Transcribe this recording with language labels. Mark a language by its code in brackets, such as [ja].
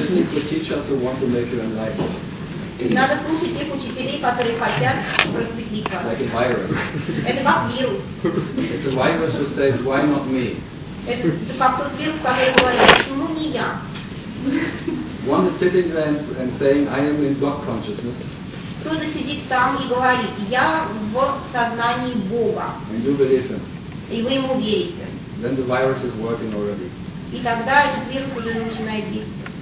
[ru] Надо слушать тех учителей, которые хотят просветлить вас. Это как вирус. [en] It's a virus who says, why not me? [ru] Это как тот вирус, который говорит, почему не я? [en] One is sitting there and saying, I am in God consciousness. [ru] Кто-то сидит там и говорит, я в сознании Бога. [en] And you believe him. [ru] И вы ему верите. [en] Then the virus is working already. [ru] И тогда этот вирус уже начинает действовать.